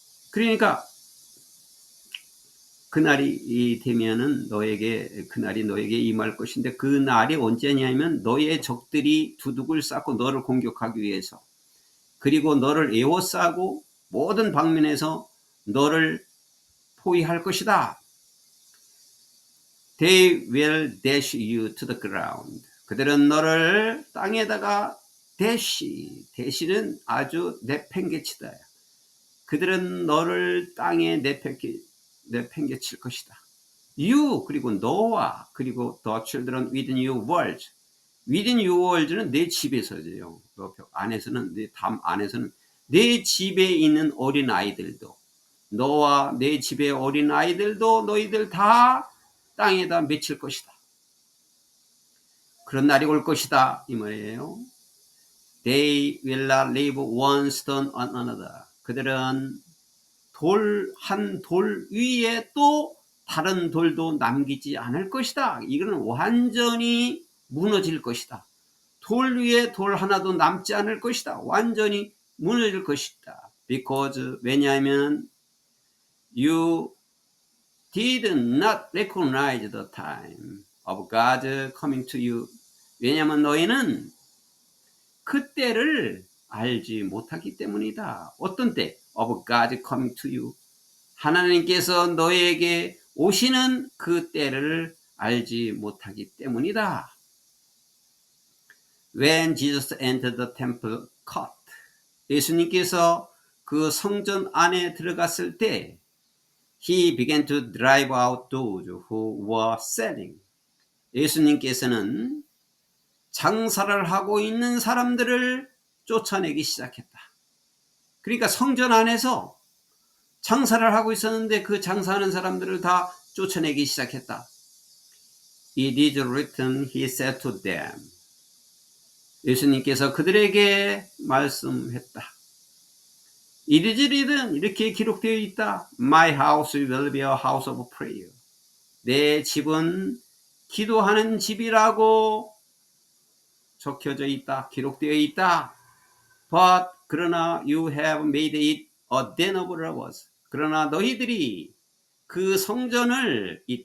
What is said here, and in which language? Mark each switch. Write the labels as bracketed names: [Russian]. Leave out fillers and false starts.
[Korean] 그러니까 그날이 되면은 그날이 너에게 임할 것인데, 그 날이 언제냐면 너의 적들이 두둑을 쌓고 너를 공격하기 위해서, 그리고 너를 에워싸고 모든 방면에서 너를 포위할 것이다. [English] They will dash you to the ground. [Korean] 그들은 너를 땅에다가 대시는 아주 내팽개치다. 그들은 너를 땅에 내팽개칠 것이다. [English] You, [Korean] 그리고 너와, 그리고 [English] the children within your walls. within your walls [Korean] 는 내 집에서죠. 안에서는, 내 담 안에서는 내 집에 있는 어린 아이들도, 너와 내 집의 어린 아이들도 너희들 다 땅에다 맺힐 것이다. 그런 날이 올 것이다 이 말이에요. [English] They will not leave one stone on another. [Korean] 그들은 한 돌 위에 또 다른 돌도 남기지 않을 것이다. 이거는 완전히 무너질 것이다. 돌 위에 돌 하나도 남지 않을 것이다. 완전히 무너질 것이다. [English] Because, [Korean] 왜냐하면 [English] you did not recognize the time of God coming to you. [Korean] 왜냐하면 너희는 그 때를 알지 못하기 때문이다. 어떤 때? [English] Of God coming to you. [Korean] 하나님께서 너에게 오시는 그 때를 알지 못하기 때문이다. [English] When Jesus entered the temple court. [Korean] 예수님께서 그 성전 안에 들어갔을 때 [English] He began to drive out those who were selling. [Korean] 예수님께서는 장사를 하고 있는 사람들을 쫓아내기 시작했다. 그러니까 성전 안에서 장사를 하고 있었는데 그 장사하는 사람들을 다 쫓아내기 시작했다. [English] It is written, he said to them. [Korean] 예수님께서 그들에게 말씀했다. [English] It is written, [Korean] 이렇게 기록되어 있다. [English] My house will be a house of prayer. [Korean] 내 집은 기도하는 집이라고 적혀져 있다. 기록되어 있다. [English] But [Korean] 그러나 [English] you have made it a den of robbers. [Korean] 그러나 너희들이 그 성전을